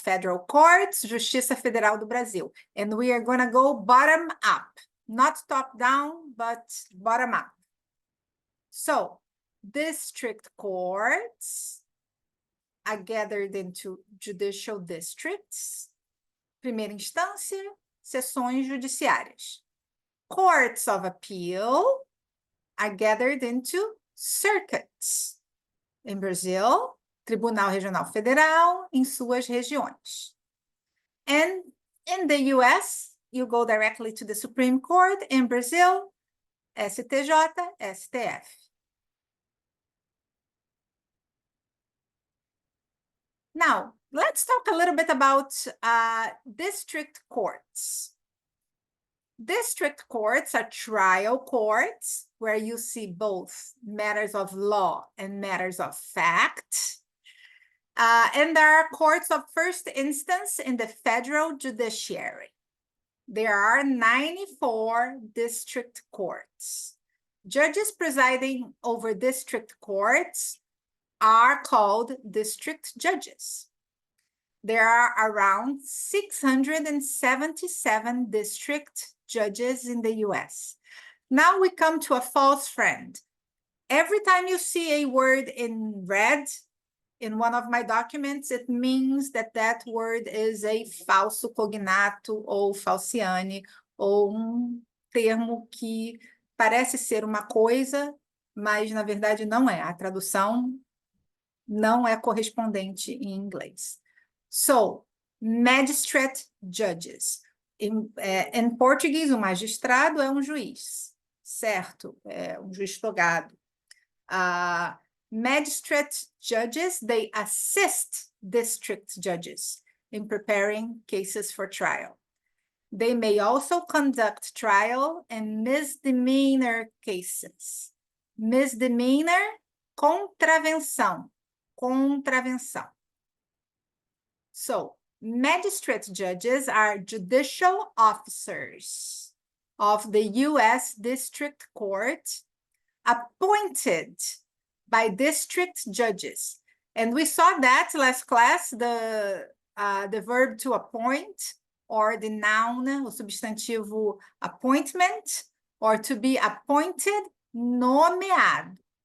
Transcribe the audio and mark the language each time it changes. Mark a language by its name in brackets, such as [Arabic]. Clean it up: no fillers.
[English] federal courts, Justiça Federal do Brasil. And we are going to go bottom up. Not top down, but bottom up. So, district courts are gathered into judicial districts. [Portuguese] Primeira instância, seções judiciárias. [English] Courts of appeal are gathered into circuits. In Brazil, [Portuguese] Tribunal Regional Federal em suas regiões. [English] And in the US, you go directly to the Supreme Court. In Brazil, STJ, STF. Now, let's talk a little bit about district courts. District courts are trial courts where you see both matters of law and matters of fact. And there are courts of first instance in the federal judiciary. There are 94 district courts. Judges presiding over district courts are called district judges. There are around 677 district judges in the US. Now we come to a false friend. Every time you see a word in red in one of my documents, it means that that word is a [Portuguese] falso cognato ou falciane, ou termo que parece ser uma coisa, mas na verdade não é. A tradução não é correspondente em inglês. [English] So, magistrate judges. [Portuguese] Em português, o magistrado é um juiz, certo? É um juiz togado. [English] Magistrate judges, they assist district judges in preparing cases for trial. They may also conduct trial and misdemeanor cases. [Portuguese] Misdemeanor, contravenção. Contravenção. [English] So, magistrate judges are judicial officers of the U.S. District Court appointed by district judges. And we saw that last class, the verb to appoint, or the noun, [Portuguese] o substantivo [English] appointment, or to be appointed, nomeado.